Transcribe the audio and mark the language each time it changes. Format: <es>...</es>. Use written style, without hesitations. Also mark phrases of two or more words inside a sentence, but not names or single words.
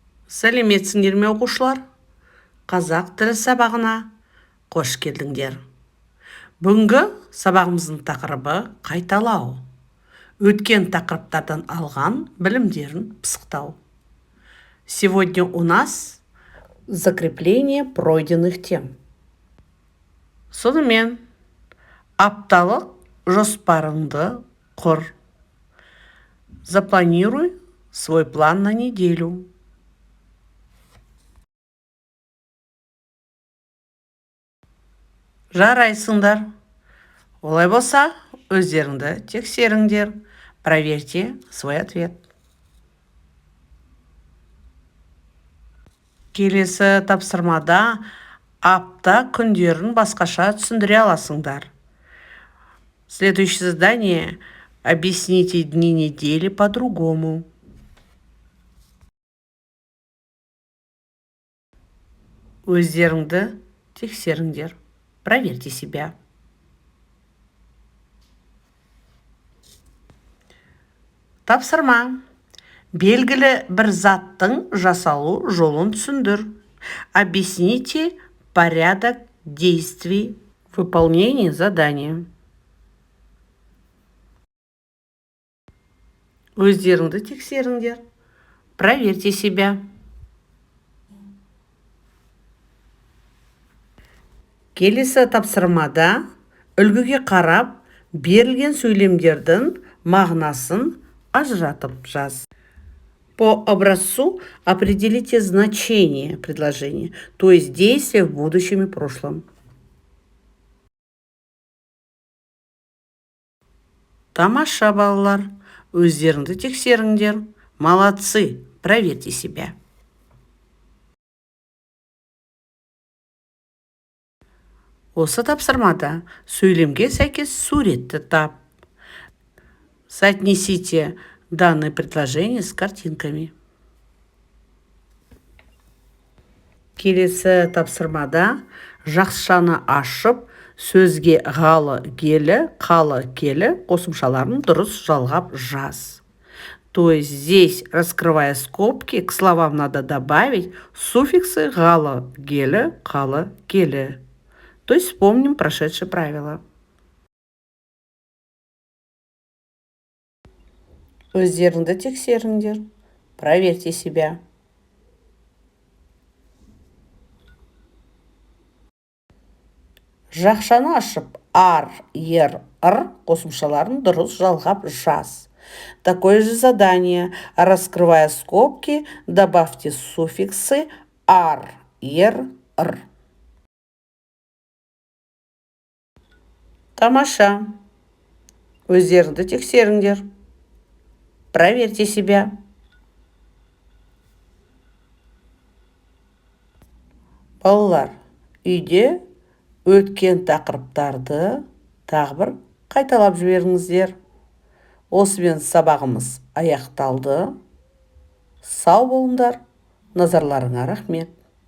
<kk>Сәлеметсіңдер ме оқушылар? Қазақ тілі сабағына қош келдіңдер. Бүгінгі сабағымыздың тақырыбы қайталау. Өткен тақырыптардан алған білімдерін пысықтау.</kk> <ru>Сегодня у нас закрепление пройденных тем.</ru> <kk>Сонымен апталық жоспарыңды құр.</kk> <ru>Запланируй свой план на неделю.</ru> <kk>Жарайсыңдар. Олай болса, өздеріңді тексеріңдер.</kk> <ru>Проверьте свой ответ.</ru> <kk>Келесі тапсырмада апта күндерін басқаша түсіндіре аласыңдар.</kk> <ru>Следующее задание. Объясните дни недели по-другому.</ru> <kk>Өздеріңді тексеріңдер.</kk> <ru>Проверьте себя.</ru> <kk>Тапсырма. Белгілі бір заттың жасалу жолын түсіндір.</kk> <ru>Объясните порядок действий выполнения задания.</ru> <kk>Өздеріңді тексеріңдер.</kk> <ru>Проверьте себя.</ru> <kk>Келесі тапсырмада үлгіге қарап берілген сөйлемдердің мағынасын ажыратып жаз.</kk> <ru>По образцу определите значение предложения, то есть действие в будущем и прошлом.</ru> <kk>Тамаша, балалар. Өздеріңді тексеріңдер.</kk> <ru>Молодцы. Проверьте себя.</ru> <kk>Осы тапсырмада сөйлемге сәйкес суретті тап.</kk> <ru>Соотнесите данное предложение с картинками.</ru> <kk>Келесі тапсырмада жақшаны ашып, сөзге ғалы келі, қалы келі қосымшаларын дұрыс жалғап жаз.</kk> <ru>То есть здесь, раскрывая скобки, к словам надо добавить суффиксы</ru> <kk>ғалы келі, қалы келі.</kk> <ru>То есть вспомним прошедшие правила.</ru> <kk>Өздеріңді тексеріңдер.</kk> <ru>Проверьте себя.</ru> <kk>Жақшаны ашып, ар, ер, ыр қосымшаларын дұрыс жалғап жаз.</kk> <ru>Такое же задание. Раскрывая скобки, добавьте суффиксы</ru> <kk>ар, ер, ыр. Тамаша. Өздеріңді тексеріңдер.</kk> <ru>Проверьте себя.</ru> <kk>Балалар, үйде өткен тақырыптарды тағы бір қайталап жіберіңіздер. Осымен сабағымыз аяқталды. Сау болыңдар. Назарларыңа рахмет.</kk>